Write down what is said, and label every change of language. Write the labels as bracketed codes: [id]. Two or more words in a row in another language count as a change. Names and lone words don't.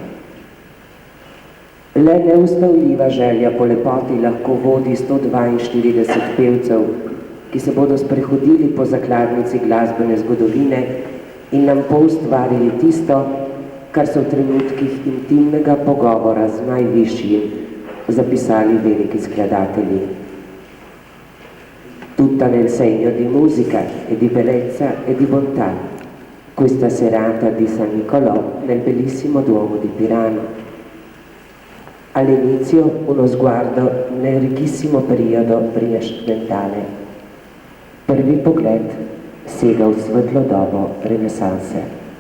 [sl] Le neustavljiva želja po lepoti lahko vodi 142 pevcev, ki se bodo sprehodili po zakladnici glasbene zgodovine in nam poustvarili tisto, kar so v trenutkih intimnega pogovora z najvišjim zapisali veliki skladatelji. [it] Tutta nel segno di musica e di bellezza e di bontà, questa serata di San Nicolò nel bellissimo Duomo di Pirano. All'inizio uno sguardo nel ricchissimo periodo rinascimentale. [sl] Prvi pogled sega v svetlo dobo renesanse.